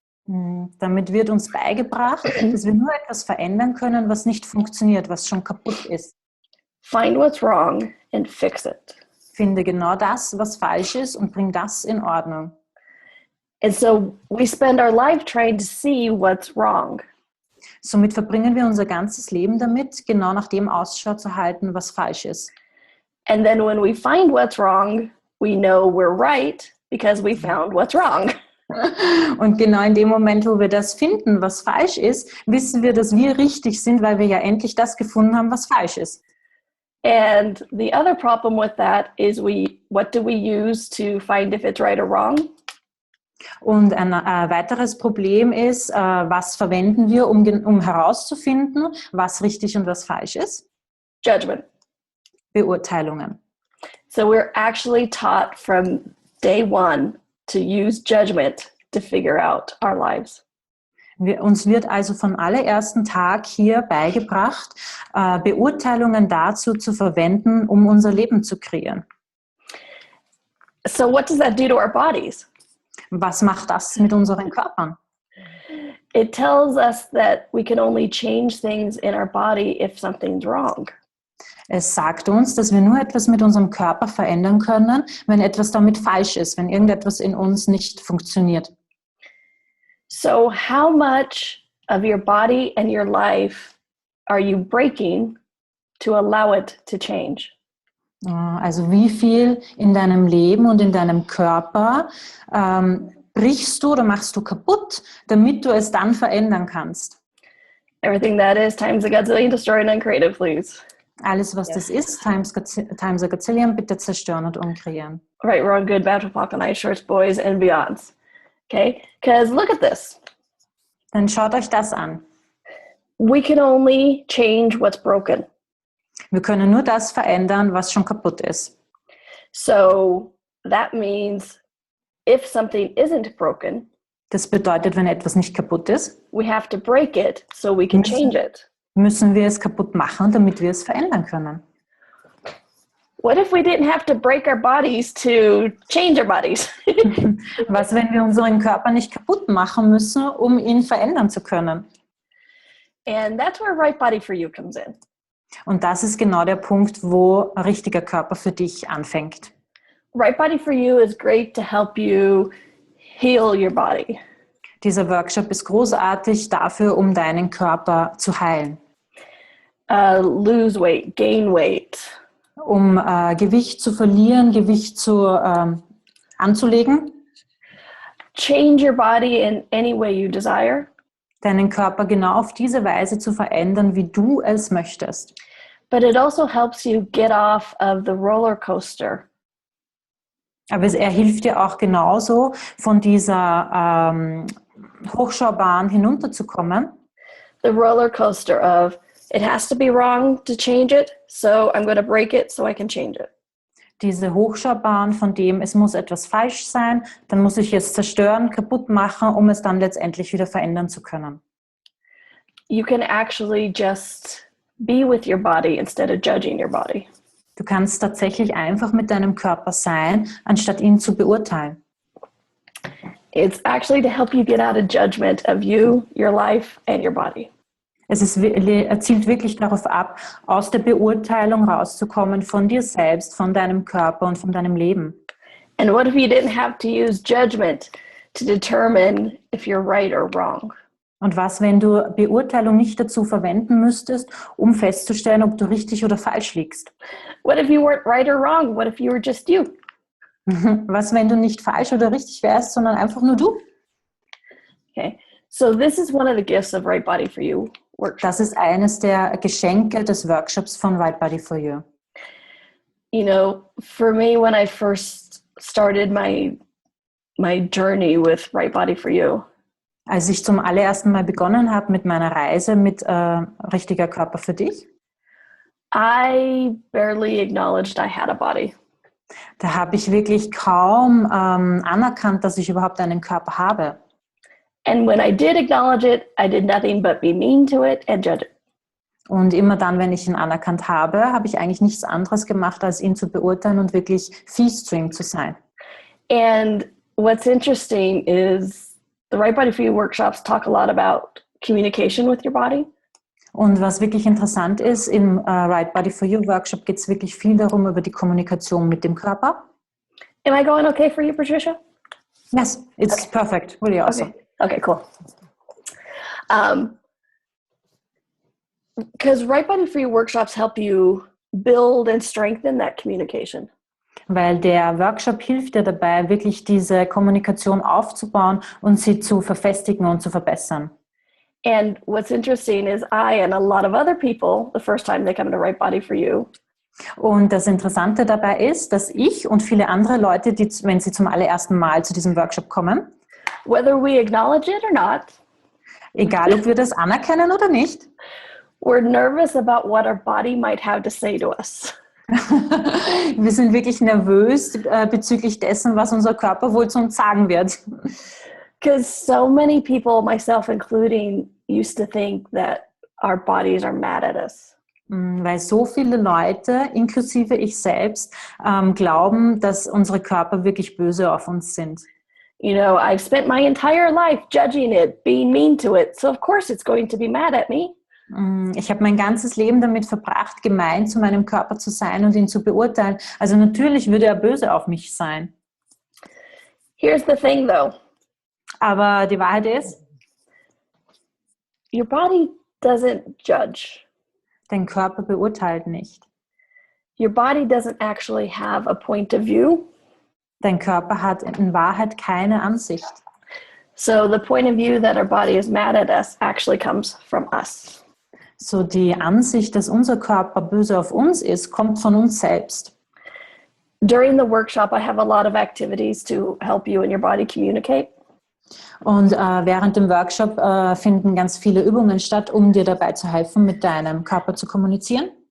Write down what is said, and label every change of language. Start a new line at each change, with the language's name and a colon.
German: Damit wird uns beigebracht, dass wir nur etwas verändern können, was nicht funktioniert, was schon kaputt ist.
English: Find what's wrong and fix it.
German: Finde genau das, was falsch ist und bring das in Ordnung.
English: And so we spend our life trying to see what's wrong.
German: Somit verbringen wir unser ganzes Leben damit, genau nach dem Ausschau zu halten, was falsch ist.
English: And then when we find what's wrong, we know we're right because we found what's wrong.
German: Und genau in dem Moment, wo wir das finden, was falsch ist, wissen wir, dass wir richtig sind, weil wir ja endlich das gefunden haben, was falsch ist.
English: And the other problem with that is what do we use to find if it's right or wrong?
German: Und ein weiteres Problem ist, was verwenden wir, um herauszufinden, was richtig und was falsch ist?
English: Judgment.
German: Beurteilungen.
English: So we're actually taught from day one to use judgment to figure out our lives.
German: Uns wird also vom allerersten Tag hier beigebracht, Beurteilungen dazu zu verwenden, um unser Leben zu kreieren.
English: So what does that do to our bodies?
German: Was macht das mit unseren Körpern?
English: It tells us that we can only change things in our body if something's wrong.
German: Es sagt uns, dass wir nur etwas mit unserem Körper verändern können, wenn etwas damit falsch ist, wenn irgendetwas in uns nicht funktioniert.
English: So how much of your body and your life are you breaking to allow it to change?
German: Also wie viel in deinem Leben und in deinem Körper brichst du oder machst du kaputt, damit du es dann verändern kannst?
English: Everything that is times a gazillion, destroy and uncreative, please.
German: Alles, was das ist,
English: times a gazillion,
German: bitte zerstören und umkreieren.
English: Right, we're on good battle talk on ice shorts, boys and beyonds. Okay, because look at this.
German: Dann schaut euch das an.
English: We can only change what's broken.
German: Wir können nur das verändern, was schon kaputt ist.
English: So that means if something isn't broken,
German: Das bedeutet, wenn etwas nicht kaputt ist,
English: we have to break it so we can change it.
German: müssen wir es kaputt machen, damit wir es verändern können.
English: What if we didn't have to break our bodies to change our bodies?
German: Was, wenn wir unseren Körper nicht kaputt machen müssen, um ihn verändern zu können?
English: And that's where Right Body for You comes in.
German: Und das ist genau der Punkt, wo ein richtiger Körper für dich anfängt.
English: Right Body for You is great to help you heal your body.
German: Dieser Workshop ist großartig dafür, um deinen Körper zu heilen.
English: Lose weight, gain weight.
German: Um Gewicht zu verlieren, Gewicht anzulegen.
English: Change your body in any way you desire.
German: Deinen Körper genau auf diese Weise zu verändern, wie du es möchtest.
English: But it also helps you get off of the roller coaster.
German: Aber er hilft dir auch genauso, von dieser Hochschaubahn hinunterzukommen.
English: The roller coaster of it has to be wrong to change it, so I'm going to break it so I can change it.
German: Diese Hochschaubahn, von dem es muss etwas falsch sein, dann muss ich es zerstören, kaputt machen, um es dann letztendlich wieder verändern zu können.
English: You can actually just be with your body instead of judging your body.
German: Du kannst tatsächlich einfach mit deinem Körper sein, anstatt ihn zu beurteilen.
English: It's actually to help you get out of judgment of you, your life, and your body.
German: Er zielt wirklich darauf ab, aus der Beurteilung rauszukommen von dir selbst, von deinem Körper und von deinem Leben.
English: And what if you didn't have to use judgment to determine if you're right or wrong?
German: Und was, wenn du Beurteilung nicht dazu verwenden müsstest, um festzustellen, ob du richtig oder falsch liegst?
English: What if you weren't right or wrong? What if you were just you?
German: Was, wenn du nicht falsch oder richtig wärst, sondern einfach nur du?
English: Okay, so this is one of the gifts of Right Body for You workshop.
German: Das ist eines der Geschenke des Workshops von Right Body for You.
English: You know, for me, when I first started my journey with Right Body for You,
German: Als ich zum allerersten Mal begonnen habe mit meiner Reise mit richtiger Körper für dich,
English: I barely acknowledged I had a body.
German: da habe ich wirklich kaum anerkannt, dass ich überhaupt einen Körper habe.
English: And when I did acknowledge it, I did nothing but be mean to it and judge it.
German: Und immer dann, wenn ich ihn anerkannt habe, habe ich eigentlich nichts anderes gemacht, als ihn zu beurteilen und wirklich fies zu ihm zu sein.
English: And what's interesting is the Right Body for You workshops talk a lot about communication with your body.
German: Und was wirklich interessant ist, im Right Body for You Workshop geht es wirklich viel darum, über die Kommunikation mit dem Körper.
English: Am I going okay for you, Patricia? Yes, it's perfect, really awesome. Okay, cool. Because Right Body for You workshops help you build and strengthen that communication.
German: Weil der Workshop hilft dir dabei, wirklich diese Kommunikation aufzubauen und sie zu verfestigen und zu verbessern.
English: And what's interesting is I and a lot of other people, the first time they come to Right Body for You,
German: Und das Interessante dabei ist, dass ich und viele andere Leute, die, wenn sie zum allerersten Mal zu diesem Workshop kommen,
English: whether we acknowledge it or not,
German: egal ob wir das anerkennen oder nicht,
English: we're nervous about what our body might have to say to us.
German: wir sind wirklich nervös bezüglich dessen, was unser Körper wohl zu uns sagen wird.
English: Because so many people, myself including, used to think that our bodies are mad at us.
German: Weil so viele Leute, inklusive ich selbst, glauben, dass unsere Körper wirklich böse auf uns sind.
English: You know, I've spent my entire life judging it, being mean to it, so of course it's going to be mad at me.
German: Ich habe mein ganzes Leben damit verbracht, gemein zu meinem Körper zu sein und ihn zu beurteilen. Also natürlich würde er böse auf mich sein.
English: Here's the thing though.
German: Aber die Wahrheit ist,
English: Your body doesn't judge.
German: dein Körper beurteilt nicht.
English: Your body doesn't actually have a point of view.
German: Dein Körper hat in Wahrheit keine Ansicht.
English: So the point of view that our body is mad at us actually comes from us.
German: So die Ansicht, dass unser Körper böse auf uns ist, kommt von uns selbst.
English: During the workshop, I have a lot of activities to help you and your body communicate.
German: Und während dem Workshop finden ganz viele Übungen statt, um dir dabei zu helfen, mit deinem Körper zu kommunizieren.